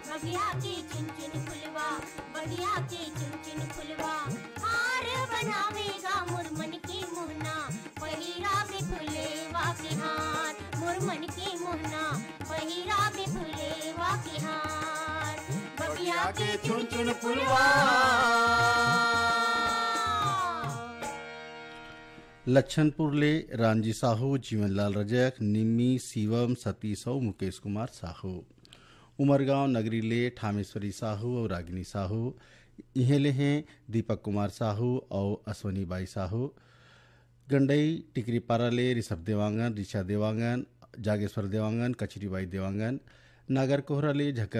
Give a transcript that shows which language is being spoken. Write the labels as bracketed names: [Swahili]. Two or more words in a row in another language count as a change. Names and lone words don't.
[Chhattisgarhi] बगिया के चुन चुन फुलवा बगिया के चुन चुन फुलवा हार बनावेगा मोर मन के मोहना पहिरा में फुलेवा के हार मोर मन के मोहना पहिरा में फुलेवा के हार बगिया के चुन चुन फुलवा लक्षणपुर ले रामजी साहू जीवनलाल रजक निम्मी शिवम सतीश और मुकेश कुमार साहू उमरगांव नगरी ले ठामेश्वरी साहू और रागिनी साहू इहे ले हैं दीपक कुमार साहू और अश्वनी बाई साहू गंडई टिकरीपारा ले ऋषभ देवांगन ऋषा देवांगन जागेश्वर देवांगन कचरीबाई देवांगन नागर कोहरा ले झक्कर